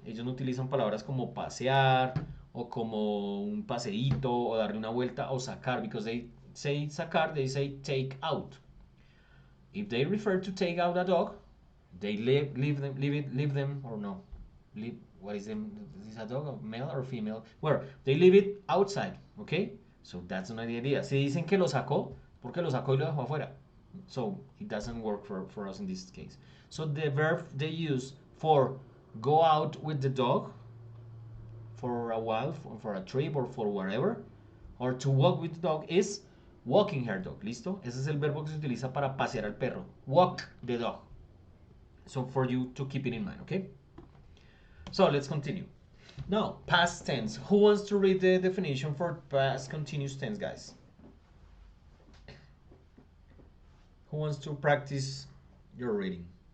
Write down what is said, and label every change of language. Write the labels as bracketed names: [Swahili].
[Spanish] Ellos no utilizan palabras como pasear o como un paseíto o darle una vuelta o sacar, [English] because they say sacar, they say take out. If they refer to take out a dog, they leave them or no. What is them? Is a dog, a male or female? Well, they leave it outside, okay? So that's not the idea. [Spanish] Si dicen que lo sacó, porque lo sacó y lo dejó afuera. [English] So it doesn't work for us in this case. So the verb they use for go out with the dog for a while, for a trip or for wherever, or to walk with the dog is walking her dog. [Spanish] ¿Listo? Ese es el verbo que se utiliza para pasear al perro. [English] Walk the dog. So for you to keep it in mind, okay? So let's continue. Now, past tense. Who wants to read the definition for past continuous tense, guys? Who wants to practice your reading?